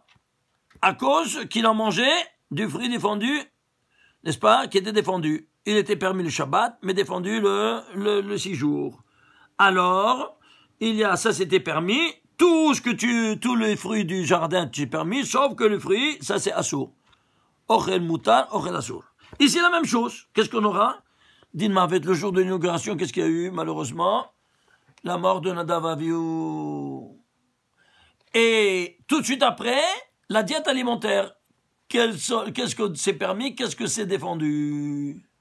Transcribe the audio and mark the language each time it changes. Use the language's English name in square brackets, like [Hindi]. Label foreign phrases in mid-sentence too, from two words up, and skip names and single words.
[French] À cause qu'il en mangeait du fruit défendu, n'est-ce pas, qui était défendu. Il était permis le Shabbat, mais défendu le 6 jours. Alors, ça c'était permis, tous les fruits du jardin, tu es permis, sauf que le fruit, ça c'est assour. [Hebrew] Ochel mutar, ochel assour. [French] Ici la même chose. Qu'est-ce qu'on aura? [Hebrew] Din Mavet, [French] le jour de l'inauguration, qu'est-ce qu'il y a eu, malheureusement? La mort de Nadav Avihu. Et tout de suite après, la diète alimentaire. Qu'est-ce que c'est permis, qu'est-ce que c'est défendu?